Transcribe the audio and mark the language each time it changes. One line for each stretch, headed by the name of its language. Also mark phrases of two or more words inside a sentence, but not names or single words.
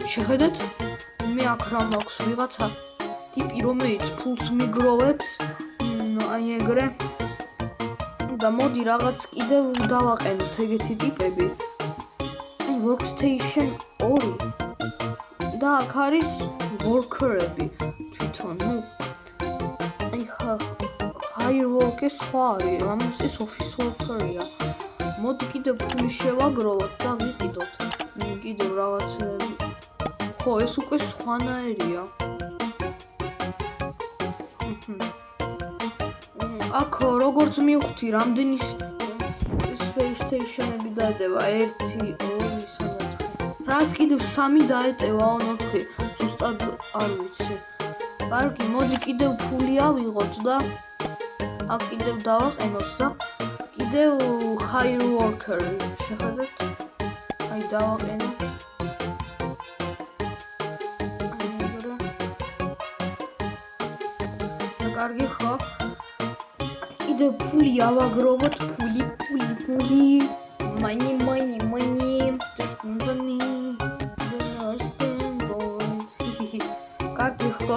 Georgian: შეხედეთ, მე აქ რა მაქვს, ვიღაცა ტიპი, რომელიც ფულს მიგროვებს. აი ეგრე და მოდი რაღაც კიდევ დავაყენოთ ეგეთი ტიპები. Workstation 2 და აქ არის worker-ები თვითონ. აი hire-work-ი სხვა არის, ამას ეს
English: office worker-
Georgian: ია. მოდი კიდევ ფული შევაგროვოთ და ვიყიდოთ კიდევ რაღაცეები. ხო, ეს უკვე სხვანაირია. აქ როგორც მივხვდი, რამდენი PlayStation-ები დაეტევა 1, 2, 3. სადაც კიდევ 3 დაეტევა, 4. ზუსტად არ ვიცი. კარგი, მოდი კიდევ ფული ავიღოთ და აქ კიდევ დავაყენოთ და კიდევ
English: hire worker
Georgian: შეხედეთ. აი დავაყენოთ. კარგი ხო? კიდევ ფული ავაგროვოთ, ფული. Money. კარგი ხო?